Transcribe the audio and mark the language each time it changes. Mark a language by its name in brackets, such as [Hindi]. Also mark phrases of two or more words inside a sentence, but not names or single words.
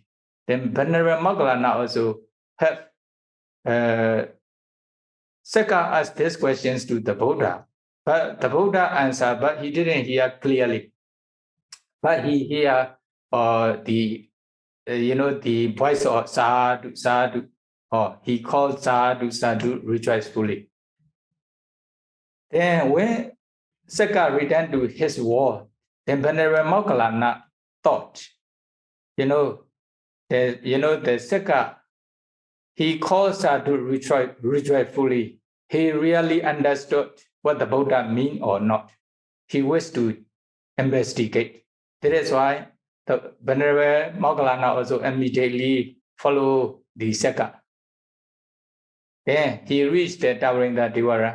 [English] Then Venerable Moggallana also have Saka asked these questions to the Buddha. But the Buddha answered, but he didn't hear clearly. But he heard the voice of [Pali] sadhu, sadhu. [English] Or he called [Pali] sadhu, sadhu [English] rejoicefully. Then when Saka returned to his world, then Venerable Moggallana thought, the Saka, he called sadhu rejoicefully. He really understood what the Buddha mean or not. He wished to investigate. That is why the Venerable Moggallana also immediately followed the Saka. Then he reached the towering the Devarams.